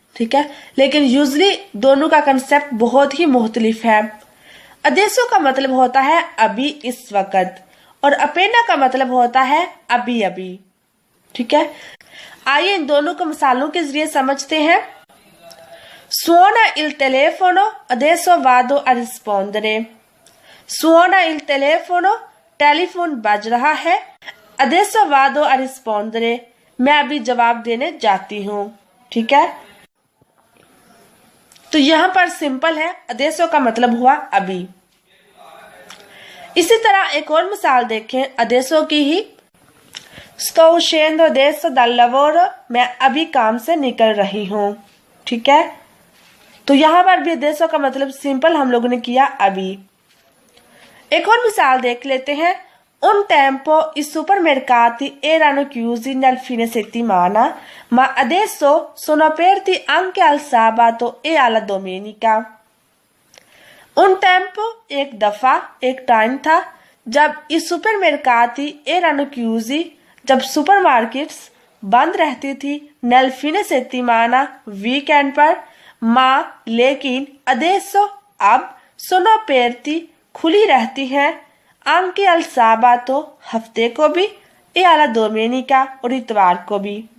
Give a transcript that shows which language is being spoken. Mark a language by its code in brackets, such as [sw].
[hi] ठीक है, लेकिन यूजली दोनों का कंसेप्ट बहुत ही मुख्तलिफ है। अदेसो का मतलब होता है अभी, इस वक्त, और अपेना का मतलब होता है अभी अभी। ठीक है, आइए इन दोनों को मिसालों के जरिए समझते हैं। [it] Suona il telefono, adesso vado a rispondere। Suona il telefono, [hi] telephone बज रहा है, [it] adesso vado a rispondere [hi] मैं अभी जवाब देने जाती हूँ। ठीक है, तो यहाँ पर सिंपल है, adesso का मतलब हुआ अभी। इसी तरह एक और मिसाल देखें adesso की ही। [it] Sto uscendo adesso dal lavoro, [hi] मैं अभी काम से निकल रही हूँ। ठीक है, तो यहाँ पर भी adesso का मतलब सिंपल हम लोगों ने किया अभी। एक और मिसाल देख लेते हैं। [it] Un tempo i supermercati erano chiusi nel fine settimana, ma adesso sono aperti anche al sabato e alla domenica। Un tempo [hi] एक दफा एक टाइम था जब इस [it] supermercati erano chiusi, [hi] जब सुपरमार्केट्स बंद रहती थी [it] nel fine settimana [hi] वीकेंड पर, माँ लेकिन adesso अब [it] sono aperti [hi] खुली रहती हैं, [it] anche al sabato [hi] हफ्ते को भी, [it] e alla domenica [hi] और इतवार को भी।